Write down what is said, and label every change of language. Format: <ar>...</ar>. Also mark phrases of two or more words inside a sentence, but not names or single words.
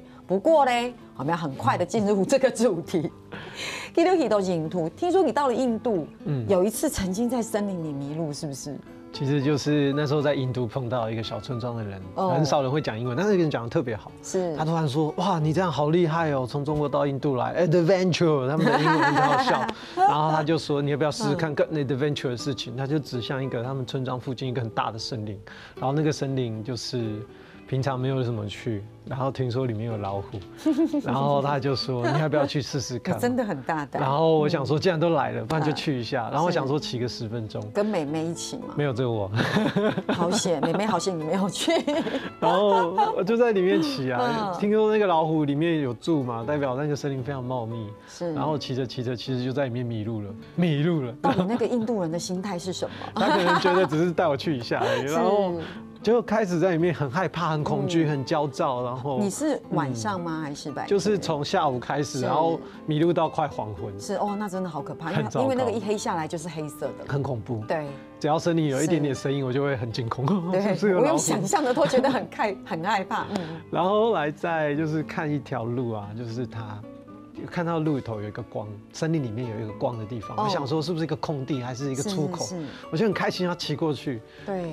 <zh>不過呢，我們要很快的進入這個主題。第六題都是印度，聽說你到了印度，有一次曾經在森林裡迷路，是不是？其實就是那時候在印度碰到一個小村莊的人，很少人會講英文，但是那個人講得特別好。是，他突然說：哇，你這樣好厲害哦，從中國到印度來 ，adventure，他們的英文很好笑。然後他就說：你要不要試試看更 adventure 的事情？他就指向一個他們村莊附近一個很大的森林，然後那個森林就是平常沒有什麼去，然後聽說裡面有老虎，然後他就說：你要不要去試試看？真的很大膽。然後我想說，既然都來了，不然就去一下。然後我想說騎個10分鐘。跟妹妹一起嗎？沒有，只有我。好險，妹妹好險你沒有去。然後我就在裡面騎啊，聽說那個老虎裡面有住嘛，代表那個森林非常茂密。是。然後騎着騎着，其實就在裡面迷路了。到底那個印度人的心態是什麼？他可能覺得只是帶我去一下而已，然後就開始在裡面很害怕、很恐懼、很焦躁。然後你是晚上嗎？還是白天？就是從下午開始，然後迷路到快黃昏。是哦，那真的好可怕，因為那個一黑下來就是黑色的，很恐怖。對，只要森林有一點點聲音，我就會很驚恐。對，我用想象的都覺得很害怕。然後後來再就是看一條路啊，就是它。看到路裡頭有一個光，森林裡面有一個光的地方，我想說是不是一個空地，還是一個出口？我就很開心要騎過去。對。</zh>